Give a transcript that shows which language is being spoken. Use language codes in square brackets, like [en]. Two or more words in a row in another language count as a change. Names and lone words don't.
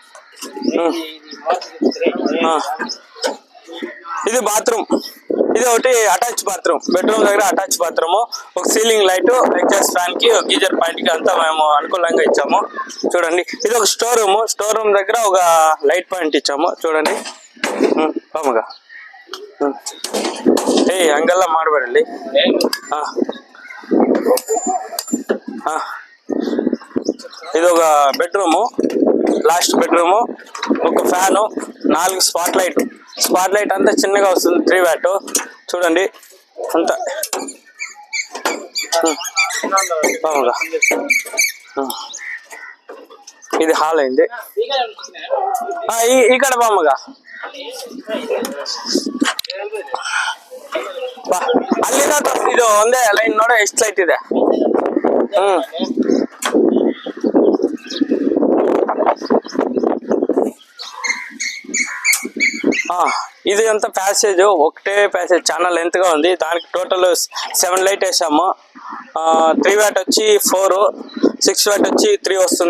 [te] ఇది బాత్రూమ్. ఇది ఒకటి అటాచ్ బాత్రూమ్. బెడ్రూమ్ దగ్గర అటాచ్ బాత్రూమ్. ఒక సీలింగ్ లైట్, ఎగ్జాస్ట్ ఫ్యాన్ కి, గీజర్ పాయింట్ కి అంతా మేము అనుకూలంగా ఇచ్చాము. చూడండి, ఇది ఒక స్టోర్ రూమ్ దగ్గర ఒక లైట్ పాయింట్ ఇచ్చాము. చూడండి, బామగా [kn] ಹಂಗೆಲ್ಲ ಮಾಡಬೇಡಿ. [te] ఇది ఒక బెడ్రూము, లాస్ట్ బెడ్రూము. ఒక ఫ్యాను, 4 స్పాట్ లైట్ అంతా చిన్నగా వస్తుంది. 3 వాట్. చూడండి, అంతా బాగా. ఇది హాల్ అయింది. ఇక్కడ బామ్మగా [kn] ಅಲ್ಲಿಂದ ಇದು ಒಂದೇ ಲೈನ್ ನೋಡ ಎಷ್ಟು ಲೈಟ್ ಇದೆ. [te] ఇది అంతా ప్యాసేజ్, ఒకటే ప్యాసేజ్, చాలా లెంత్ గా ఉంది. దానికి టోటల్ 7 లైట్ వేసాము. 3 వాట్ వచ్చి 4, 6 వాట్ వచ్చి 3 వస్తుంది.